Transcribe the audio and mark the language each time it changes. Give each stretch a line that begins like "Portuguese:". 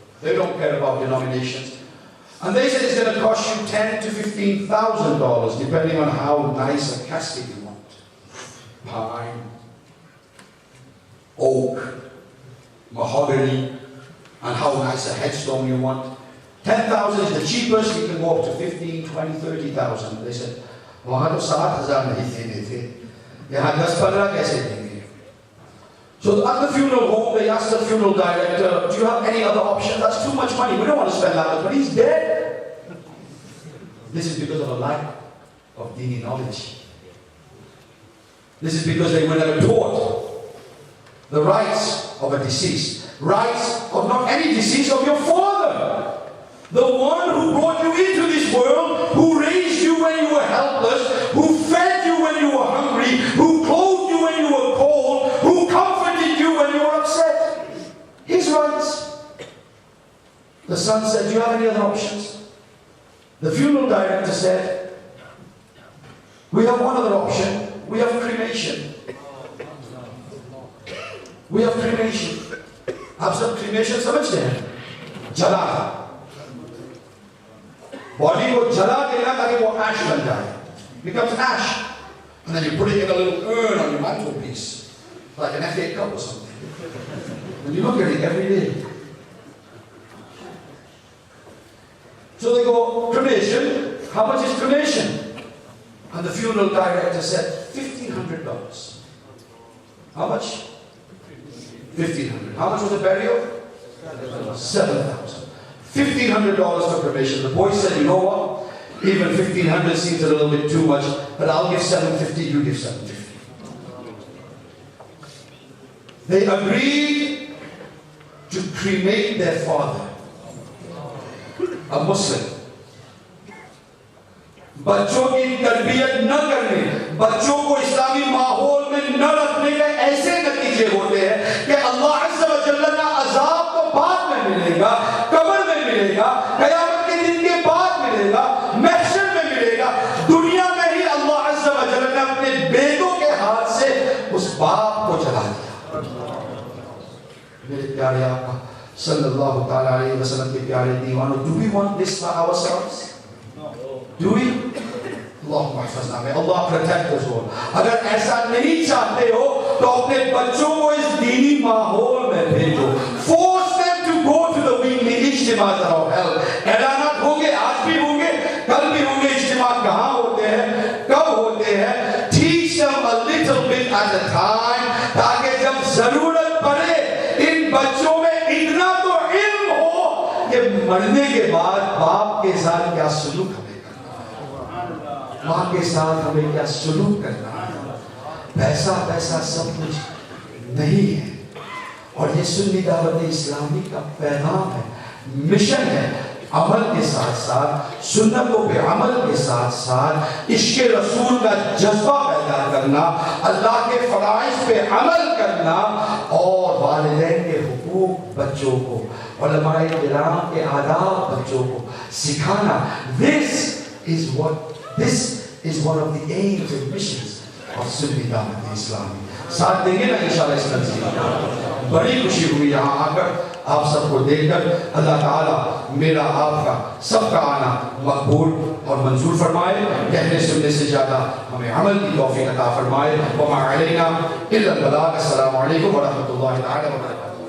English: They don't care about denominations. And they said it's going to cost you $10,000 to $15,000, depending on how nice a casket you want. Pine, oak, mahogany, and how nice a headstone you want. $10,000 is the cheapest. You can go up to $15,000, $20,000, $30,000. They said,
Hindi: वहाँ तो $7,000 नहीं देने थे, यहाँ 10-15 कैसे देंगे?
English: So at the funeral home, they asked the funeral director, do you have any other option? That's too much money. We don't want to spend that much money. He's dead. This is because of a lack of dini knowledge. This is because they were never taught the rights of a deceased. Rights of not any deceased, of your father. The one who brought you into this world, who raised you when you were helpless, who fed you when you were hungry, who clothed you when you were cold, who comforted you when you were upset. His rights. The son said, do you have any other options? The funeral director said, we have one other option. We have cremation. We have cremation.
Hindi: आप सब cremation समझते हैं? जला body को जला देना ताकि वो ash बन जाए,
English: becomes ash. And then you put it in a little urn on your mantelpiece, like an FA Cup or something. And you look at it every day. So they go, cremation, how much is cremation? And the funeral director said, $1,500. How much? $1,500. How much was the burial? $7,000. $1,500 for cremation. The boy said, you know what? Even $1,500 seems a little bit too much, but I'll give $750, you give $750. They agreed to cremate their father, a Muslim.
Hindi: बच्चों की तरबियत न करने, बच्चों को इस्लामी माहौल में न रखने के ऐसे नतीजे होते हैं कि अल्लाह अज़्ज़ा व जल्ल का अज़ाब तो बाद में मिलेगा, कब्र में मिलेगा, क़यामत के दिन के बाद मिलेगा, महशर में मिलेगा। दुनिया में ही अल्लाह अज़्ज़ा व जल्ल ने अपने बेटों के हाथ से उस बाप को जला दिया। मेरे प्यारे आका सल्लल्लाहु तआला अलैहि वसल्लम के प्यारे दीवानों,
English: do we want this for ourselves? Do we? May Allah protect us all.
Hindi: अगर ऐसा नहीं चाहते हो तो अपने बच्चों को इस दीनी माहौल में भेजो.
English: Force them to go to the weekly इज्तिमा of hell.
Hindi: ऐलानात होंगे, आज भी होंगे, कल भी होंगे. इज्तिमा कहाँ होते हैं, कब होते हैं?
English: Teach them a little bit at a time,
Hindi: ताकि जब जरूरत पड़े इन बच्चों में इतना तो इल्म हो कि मरने के बाद बाप के साथ क्या सलूक हमें माँ के साथ हमें क्या सलूक करना है. पैसा पैसा सब कुछ नहीं है. और ये सुन्नी दावत इस्लामी का पैगाम है, मिशन है. अमल के साथ साथ, सुन्नतों पे अमल के साथ साथ इश्क़ रसूल का जज्बा पैदा करना, अल्लाह के फराइज़ पे अमल करना और वालिदैन के हुकूक बच्चों को, उलमाए किराम के आदाब बच्चों को सिखाना.
English: This is one of the aims and missions of Sunni Dawat Islami.
Hindi: साथ देंगे ना इंशाअल्लाह इस नज़रिए. बड़ी खुशी हुई यहाँ आकर आप सबको देखकर. अल्लाह ताला मेरा आपका सबका आना मकबूल और मंजूर फरमाए. कहने सुनने से ज़्यादा हमें अमल की तौफीक अता फरमाए. वमा अलैना इल्लल बलाग. अस्सलामु अलैकुम व रहमतुल्लाहि तआला व बरकातुहू.